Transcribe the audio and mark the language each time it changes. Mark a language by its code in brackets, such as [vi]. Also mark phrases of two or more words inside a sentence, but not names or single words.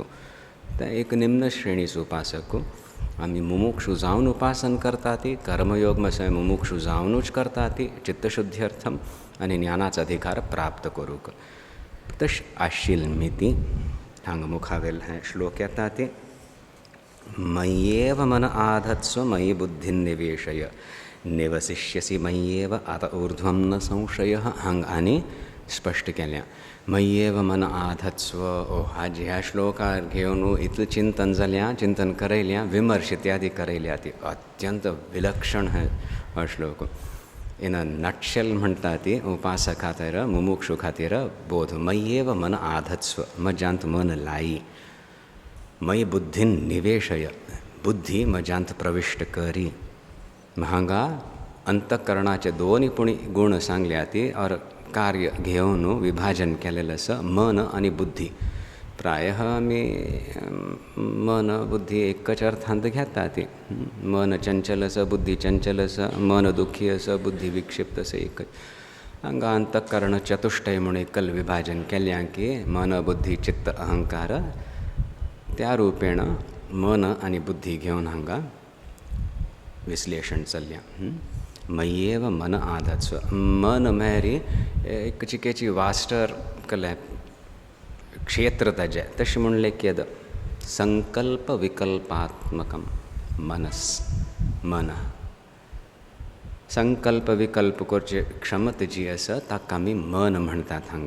[kok] तें एक निम्न श्रेणीचो उपासक. आमी मुमुक्षू जावन उपासन करता ती. कर्मयोग मातशें मुमुक्षू जावनूच करता ती [sa] चित्तशुद्धी अर्थम [kok] आनी ज्ञानाचो अधिकार प्राप्त करूंक. तश आशिल्ली ती हांगा मुखावेल हें श्लोक येता ती. [sa] मय्येव मन आधत्स्व मयि बुद्धिं निवेशय निवसिष्यसि मय्येव अत ऊर्ध्वं न संशयः. [kok] हांगा आनी स्पश्ट केल्या. [sa] मय्येव मन आधत्स्व. [kok] हाजे ह्या श्लोकार घेवन इतलें चिंतन जाल्यां, चिंतन करयल्यां, विमर्श इत्यादी करयल्या. ती अत्यंत विलक्षण हो श्लोक. [en] in a nutshell [kok] म्हणटा ती उपासक खातीर मुमुक्षू खातीर बोध. [sa] मय्येव मन आधत्स्व [kok] म्हज्यांत मन लाई. [sa] मयि बुद्धीन निवेशय [kok] बुद्धी म्हज्यांत प्रविश्ट करी. हांगा अंतकरणाचे दोनूय पुणी गुण सांगल्या ती और कार्य घेवन विभाजन केलेलें आसा मन आनी बुद्धी. प्रायः आमी मन बुद्धी एकच अर्थांत घेता ती. मन चंचल आसा बुद्धी चंचल आसा. मन दुखी आसा बुद्धी विक्षिप्त आसा एकच. हांगा अंतकरण चतुष्टय म्हणून एकल विभाजन केल्यां की मन बुद्धी चित्त अहंकार त्या रूपेण मन आनी बुद्धी घेवन हांगा विश्लेषण चल्ल्यां. [sa] मय्येव मन आधत्स्व. [kok] मन मेरी एक चिकेची वास्टर कले क्षेत्र ताजें तशें म्हूण लेख्यद [sa] संकल्प विकल्पात्मकम मनस [kok] मन. संकल्प विकल्प करचे क्षमता जी आसा ताका आमी मन म्हणटात हांगा.